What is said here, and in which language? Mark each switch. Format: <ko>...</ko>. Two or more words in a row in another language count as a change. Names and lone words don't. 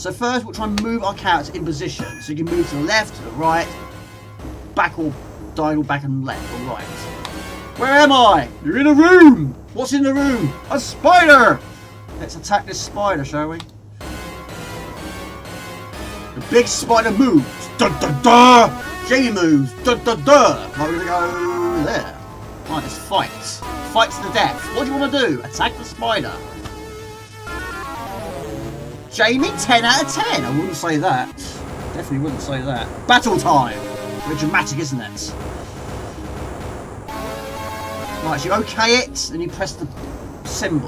<en>So first we'll try and move our character in position. So you can move to the left, to the right, back or diagonal, back and left or right. Where am I? You're in a room! What's in the room? A spider! Let's attack this spider, shall we? The big spider moves. Duh, duh, duh! Jamie moves. Duh, duh, duh! Right, we're gonna go there. Right, let's fight. Fight to the death. What do you want to do? Attack the spider. Jamie, 10 out of 10. I wouldn't say that. Definitely wouldn't say that. Battle time. Very dramatic, isn't it? Right, so you OK it, then you press the symbol.</en>